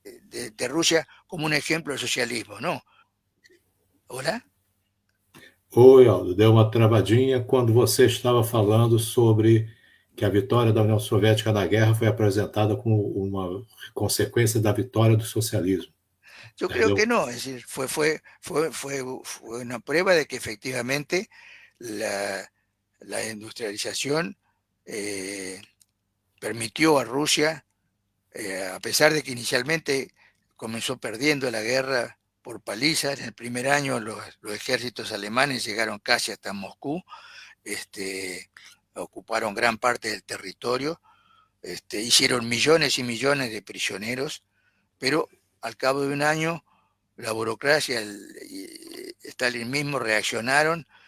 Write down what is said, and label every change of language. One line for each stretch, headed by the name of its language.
Spanish: De Rusia como un ejemplo del socialismo, ¿no? ¿Hola?
Portuguese: Oi, Aldo, deu uma travadinha quando você estava falando sobre que a vitória da União Soviética na guerra foi apresentada como uma consequência da vitória do socialismo.
Spanish: Yo creo que no, es decir, fue una prueba de que efectivamente la industrialización permitió a Rusia a pesar de que inicialmente comenzó perdiendo la guerra por paliza, en el primer año los ejércitos alemanes llegaron casi hasta Moscú, ocuparon gran parte del territorio, hicieron millones y millones de prisioneros, pero al cabo de un año la burocracia y Stalin mismo reaccionaron,